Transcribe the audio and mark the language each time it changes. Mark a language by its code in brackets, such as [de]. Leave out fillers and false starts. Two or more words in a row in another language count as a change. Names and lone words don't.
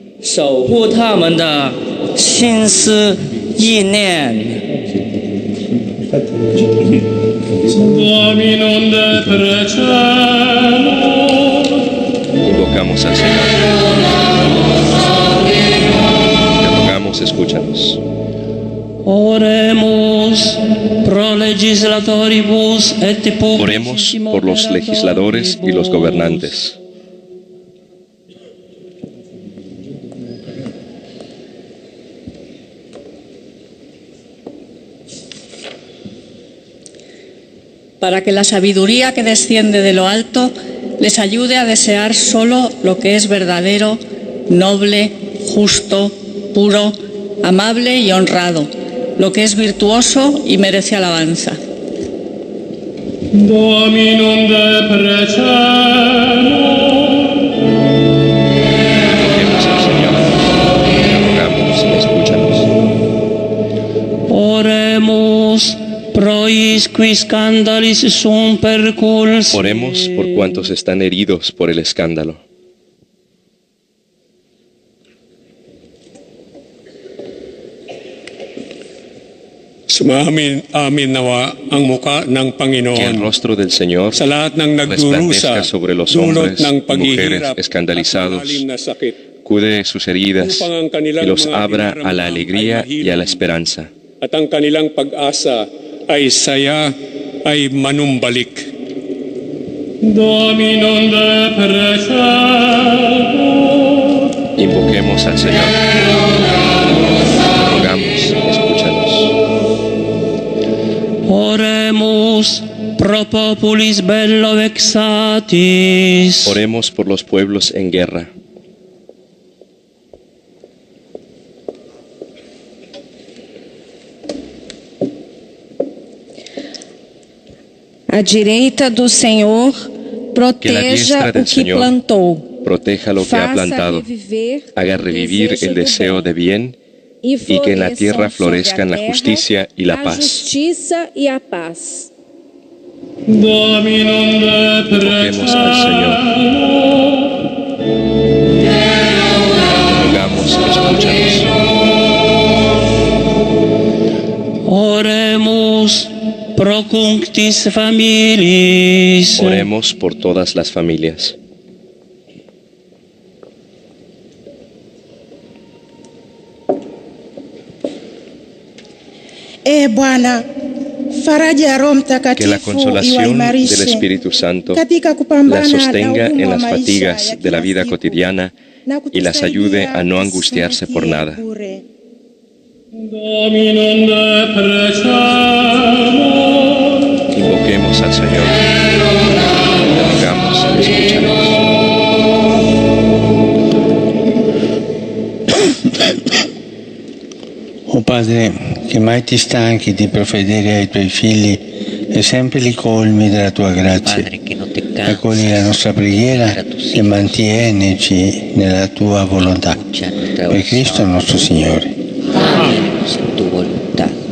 [es] Invocamos al Señor. Te rogamos, escúchanos. [la] Oremos pro legislatoribus et [es] Oremos por los legisladores y los gobernantes. Para que la sabiduría que desciende de lo alto les ayude a desear solo lo que es verdadero, noble, justo, puro, amable y honrado, lo que es virtuoso y merece alabanza. [la] Dominum de [es] Invoquemos al Señor. Te rogamos, escúchanos. [la] Oremus pro isqui scandalis sum perculs. [es] Oremos por cuantos están heridos por el escándalo. [tl] Sumamin amin nawa ang muka ng Panginoon. [es] Que el rostro del Señor [tl] Sa lahat ng nagdurusa, [es] resplandezca sobre los [tl] dulot [es] hombres [tl] ng [es] y mujeres [tl] paghihirap [es] escandalizados, [tl] at malalim na sakit, [es] cuide sus heridas [tl] upang ang kanilang [es] y los [tl] mga [es] abra a la [tl] dinaramdam [es] alegría [tl] ay [es] y a la [tl] mahilom, [es] esperanza. [tl] at ang kanilang pag-asa ay saya ay manumbalik. [la] Dominum de [es] Invoquemos al Señor. Rogamos, escúchanos. [la] Oremus pro populis bello vexatis. [es] Oremos por los pueblos en guerra. [pt] A direita do Senhor proteja o que plantou. [es] Proteja lo que ha plantado, haga revivir el deseo de bien y que en la tierra florezcan la justicia y la paz. [pt] Justiça e a paz. [es] Invoquemos al Señor. Rogamos, escúchanos. Oremus pro cunctis familiis. Oremos por todas las familias. Que la consolación del Espíritu Santo la sostenga en las fatigas de la vida cotidiana y las ayude a no angustiarse por nada. Invoquemos al Señor. Le rogamos, escúchanos. [it] Oh Padre, che mai ti stanchi di profedere ai tuoi figli e sempre li colmi della tua grazia. Accogli la nostra preghiera e mantienici nella tua volontà. Per Cristo nostro Signore. [es] En tu voluntad.